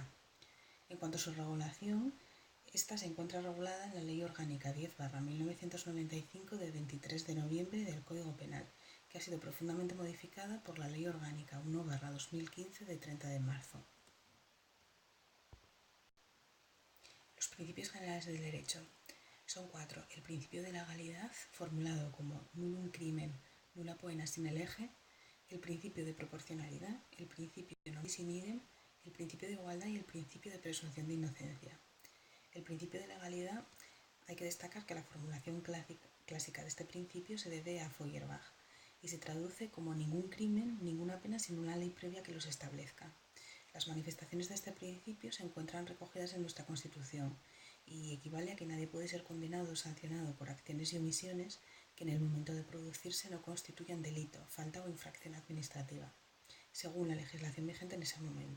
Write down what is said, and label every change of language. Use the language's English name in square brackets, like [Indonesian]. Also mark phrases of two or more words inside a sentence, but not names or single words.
[Spanish] En cuanto a su regulación, esta se encuentra regulada en la [Latin] Ley Orgánica [Spanish] 10/1995 de 23 de noviembre del Código Penal, que ha sido profundamente modificada por la Ley Orgánica 1/2015 de 30 de marzo. Los principios generales del derecho son 4. El principio de legalidad, formulado como [Latin] nullum crimen, nulla poena sine lege; [Spanish] el principio de proporcionalidad, el principio de [Latin] non bis in idem, [Spanish] el principio de igualdad y el principio de presunción de inocencia. El principio de legalidad, hay que destacar que la formulación clásica de este principio se debe a Feuerbach y se traduce como ningún crimen, ninguna pena sin una ley previa que los establezca. Las manifestaciones de este principio se encuentran recogidas en nuestra Constitución y equivale a que nadie puede ser condenado o sancionado por acciones y omisiones que en el momento de producirse no constituyan delito, falta o infracción administrativa, según la legislación vigente en ese momento.